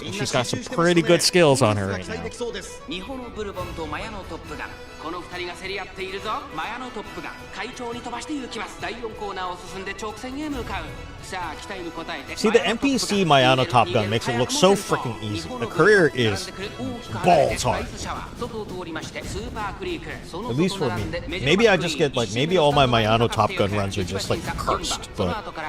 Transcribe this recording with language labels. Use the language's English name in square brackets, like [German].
[English] And she's got some pretty good skills on her right now. [Japanese] 日本のブルボンとマヤのトップガンこの2人が競り合っているぞマヤのトップガン快調に飛ばして行きます第4コーナーを進んで直線へ向かうさあ期待に応えて [English] See, the NPC Mayano Top Gun makes it look so freaking easy. The career is balls hard. At least for me. Maybe I just get, like, maybe all my Mayano Top Gun runs are just, like, cursed, but...